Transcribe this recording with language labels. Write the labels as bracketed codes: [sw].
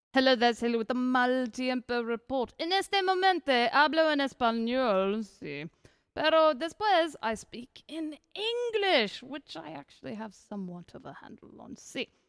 [en] Hello, that's Hello with the Mal Tiempo Report. [es] En este momento hablo en español, sí. Pero después [en] I speak in English, which I actually have somewhat of a handle on, sí.